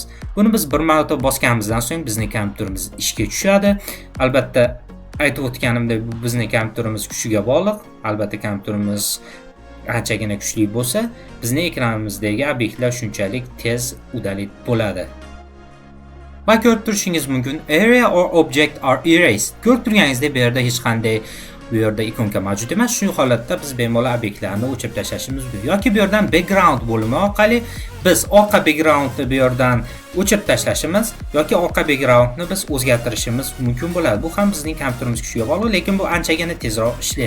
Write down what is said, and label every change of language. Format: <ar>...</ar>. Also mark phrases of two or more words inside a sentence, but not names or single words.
<uz>Buni biz bir marta bosganimizdan so'ng bizning kompyuterimiz ishga tushadi. Albatta, aytib o'tganimdek, bu bizning kompyuterimiz kuchiga bog'liq. Albatta, kompyuterimiz qanchagina kuchli bo'lsa, bizning ekranimizdagi obyektlar shunchalik tez udalik bo'ladi. Va ko'rib turishingiz mumkin,</uz> <en>area or object are erased.</en> <uz>Ko'rib turganingizdek, bu yerda hech qanday bu yerda ikonka mavjud emas. Shu holatda biz bemalol obyektlarni o'chirib tashlashimiz mumkin. Yoki bu yerdan background bo'limi orqali biz orqa backgroundni bu yerdan o'chirib tashlashimiz yoki orqa backgroundni biz o'zgartirishimiz mumkin bo'ladi. Bu ham bizning kompyuterimiz kuchiga bog'liq, lekin bu anchagina tezroq ishlaydi.</uz>